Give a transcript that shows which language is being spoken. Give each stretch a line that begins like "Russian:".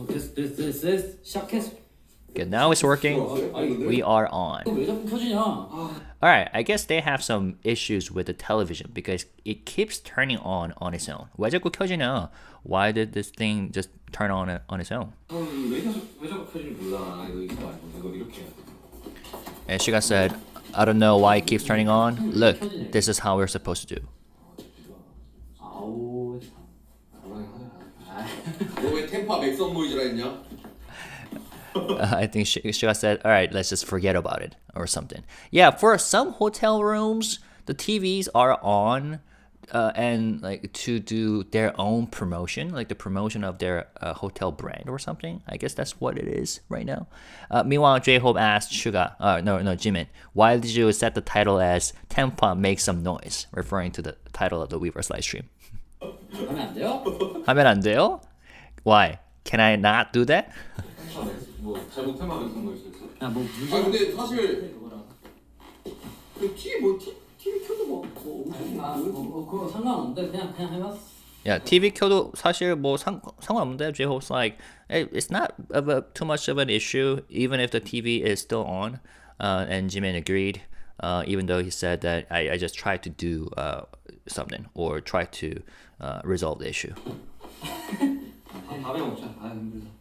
Korean: this 시작했어.
English: Okay, now it's working. We are on.
Korean: 왜 자꾸 켜지냐?
English: Alright, I guess they have some issues with the television because it keeps turning on its own.
Korean: 왜 자꾸 켜지냐?
English: Why did this thing just turn on its own?
Korean: 왜 자꾸 켜지는지 몰라. 이거 알고 이거 이렇게 해야 돼.
English: And Suga said, I don't know why it keeps turning on. Look, this is how we're supposed to do.
Korean: 아우 참. 너왜 템파 맥선 보이즈라 했냐?
English: I think Suga said, all right, let's just forget about it or something. Yeah, for some hotel rooms, the TVs are on and like to do their own promotion, like the promotion of their hotel brand or something. I guess that's what it is right now. Meanwhile, J-Hope asked Suga, no, Jimin, why did you set the title as Tampa Make Some Noise, referring to the title of the Weverse live stream?
Korean: 하면 안 돼요? 하면 안 돼요?
English: Why? Can I not do that?
Korean: 뭐 잘못 템파 맥선 보이즈 했어. 야뭐 아 근데 사실 TV 켜도 뭐 그거 상관없는데 그냥 해봤어. Yeah, TV 켜도 사실 뭐 상관없는데.
English: J-Hope's like, hey, it's not too much of an issue even if the TV is still on. And Jimin agreed, even though he said that I just tried to do something or try to resolve the issue.
Korean: 밥이나 먹자. 아 힘들다.